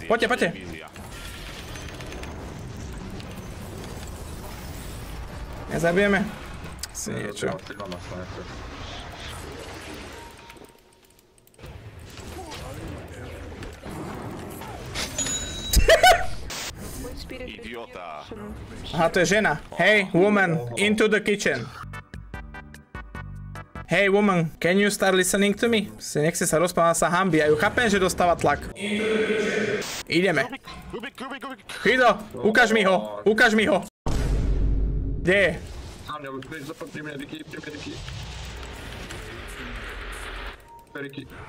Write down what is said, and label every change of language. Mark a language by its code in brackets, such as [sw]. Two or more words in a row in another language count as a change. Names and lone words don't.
[sk] Poďte. Nezabijeme? Si niečo. Idiota. Aha, to je žena. [en] Hey, woman, into the kitchen. Hey, woman, can you start listening to me? [sk] Nechce sa rozprávať, sa hanbí. Ja ju chápem, že dostáva tlak. Ideme. Rubik. Chydo, ukáž mi ho. Kde je? Pri mne, Riky.